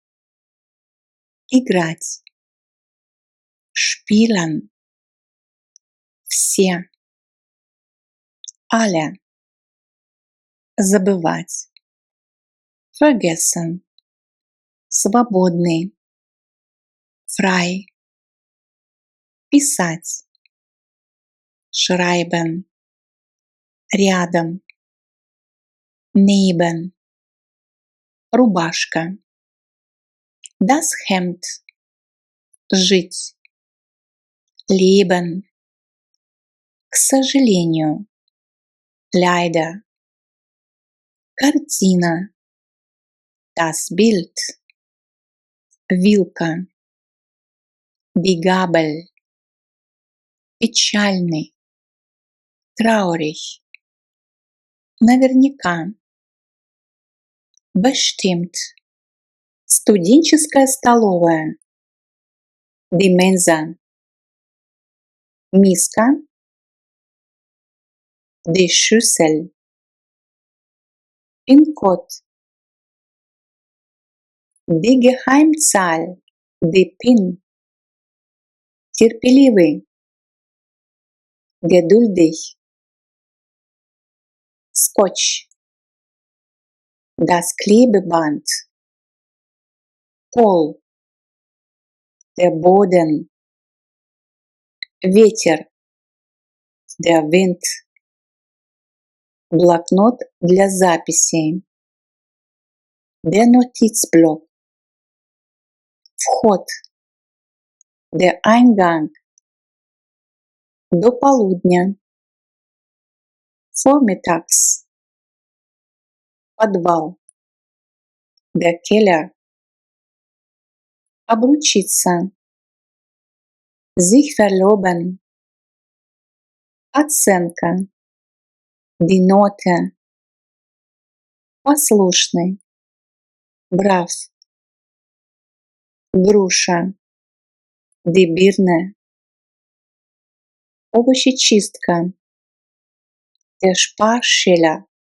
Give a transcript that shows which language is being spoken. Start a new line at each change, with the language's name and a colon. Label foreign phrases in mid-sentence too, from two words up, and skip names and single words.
Russian: играть, spielen, все, alle, забывать, vergessen, свободный, frei,
German: писать, schreiben, рядом, neben, рубашка, das Hemd,
Russian: жить, leben, к сожалению,
German: leider, картина, das Bild, вилка, die Gabel,
Russian: печальный, traurig, наверняка, bestimmt, студенческая столовая,
German: die Mensa, миска, die Schüssel, пин-код, die Geheimzahl, die PIN, терпеливый, geduldig, Скотч, das Klebeband, пол, der Boden, ветер, der Wind,
Russian: блокнот для записей,
German: der Notizblock, вход, der Eingang,
Russian: до полудня,
German: vormittags, подвал, der Keller, обручиться, sich verloben, оценка, die Note, послушный, brav, груша, die Birne, овощечистка, der Sparschäler,